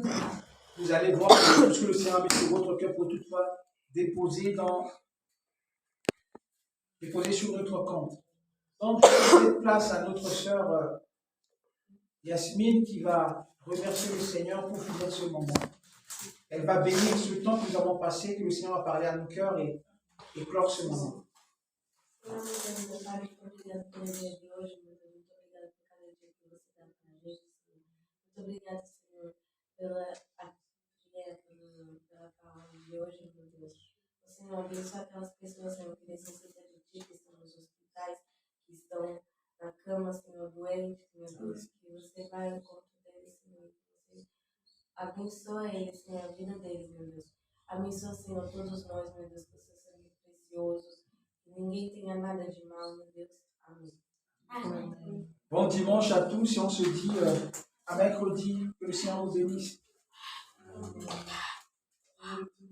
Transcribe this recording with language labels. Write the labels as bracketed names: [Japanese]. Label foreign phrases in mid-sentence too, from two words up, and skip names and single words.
[French] Vous allez voir que tout ce que le Seigneur a mis sur votre cœur pour toutefois déposer sur notre compte. Donc, je laisse place à notre sœur Yasmine qui va remercier le Seigneur pour finir ce moment. Elle va bénir ce temps que nous avons passé, que le Seigneur a parlé à nos cœurs et clore ce moment. [Portuguese] Pela palavra de hoje, meu Deus. O Senhor abençoe aquelas pessoas, Senhor, que necessitam de Ti, que estão nos hospitais, que estão na cama, Senhor, doentes, meu Deus, que você vai ao encontro deles, Senhor, que você abençoe eles, Senhor, a vida deles, meu Deus. Abençoe, Senhor, todos nós, meu Deus, com o seu sangue precioso, que ninguém tenha nada de mal, meu Deus. Amém. [French] Amen. Bon dimanche à tous et on se dit à mercredi. Que le Seigneur vous bénisse.